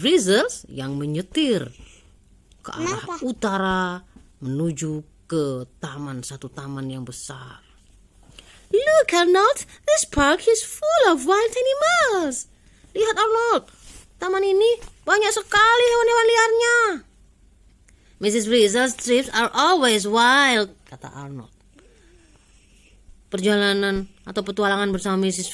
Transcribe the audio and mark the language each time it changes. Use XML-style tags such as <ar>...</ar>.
<id>Frizzle yang menyetir ke arah utara menuju ke satu taman yang besar.</id> <en>Look, Arnold, this park is full of wild animals.</en> <id>Lihat, Arnold, taman ini banyak sekali hewan-hewan liarnya.</id> <en>Mrs. Frizzle's trips are always wild,</en> <id>kata Arnold. Perjalanan atau petualangan bersama Mrs.</id>